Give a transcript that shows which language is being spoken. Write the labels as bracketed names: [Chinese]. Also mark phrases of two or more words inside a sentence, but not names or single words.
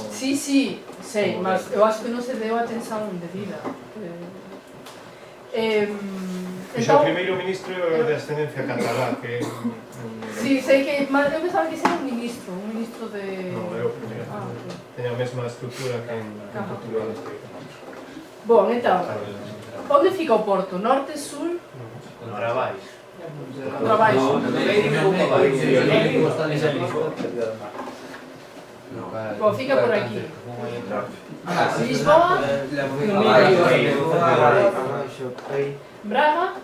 [Galician] Sí, sei, mas eu acho que non se deu atención debida. O primeiro ministro é de ascendencia catalá, que... Sí, sei que... Mas eu pensaba que ese era un ministro de... Non, é o primeiro. Ah, ok. Ten a mesma estrutura que en Portugal. [Portuguese] Bom, então, onde fica o Porto? Norte, sul? Para baixo. Para baixo. [Galician] No medio un pouco [Portuguese] Bom, fica por aquí. Ah, Lisboa, Braga,